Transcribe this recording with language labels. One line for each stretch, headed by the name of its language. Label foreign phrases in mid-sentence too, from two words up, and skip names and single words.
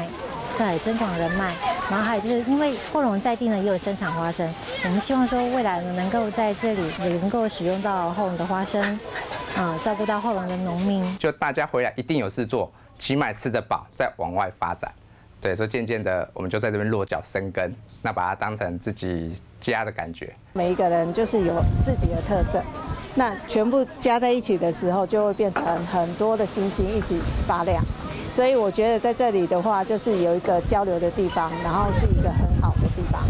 Chinese: 對，增廣人脈，然後還有就是因為後龍在地呢也有生產花生，我們希望說未來能夠在這裡也能夠使用到後龍的花生，照顧到後龍的農民。就大家回來一定有事做，起碼吃得飽，再往外發展。對，所以漸漸的我們就在這邊落腳生根，那把它當成自己家的感覺。每一個人就是有自己的特色，那全部加在一起的時候，就會變成很多的星星一起發亮。所以我覺得在這裡的話，就是有一個交流的地方，然後是一個很好的地方。